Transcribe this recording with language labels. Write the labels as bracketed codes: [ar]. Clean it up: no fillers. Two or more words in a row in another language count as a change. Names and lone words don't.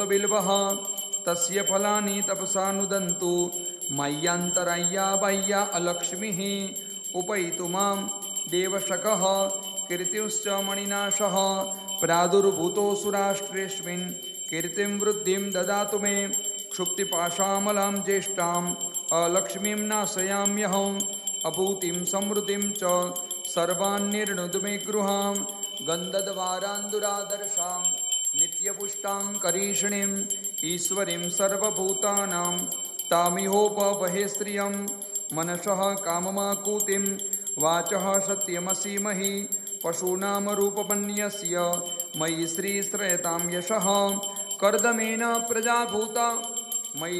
[sa] બિલ્વઃ તસ્ય ફલાની તપસાનુદંતુ મય્યાંતરાય્યા બાહ્યા અલક્ષ્મીઃ ઉપૈતુ મામ દેવશકઃ કીર્તિશ્ચ મણિનાશઃ પ્રાદુર્ભૂતોऽસુરાષ્ટ્રેऽસ્મિन् કીર્તિં વૃદ્ધિં દદાતુ મે ક્ષુપ્તિપાશામલાં જ્યેષ્ઠાં અલક્ષ્મીં નાશયામ્યહં અભૂતિં સમૃદ્ધિં ચ સર્વાન્નિર્ણુદ મે ગૃહાં गन्धद्वारान्दुरादर्शां नित्यपुष्टां करीषिणीम् ईश्वरीं सर्वभूतानां तामिहोपवहे श्रियं मनसः काममाकूतिं वाचः सत्यमसीमहि पशूनां रूपमन्यस्य मयि श्रीश्रयतां यशः कर्दमेन प्रजाभूता मयि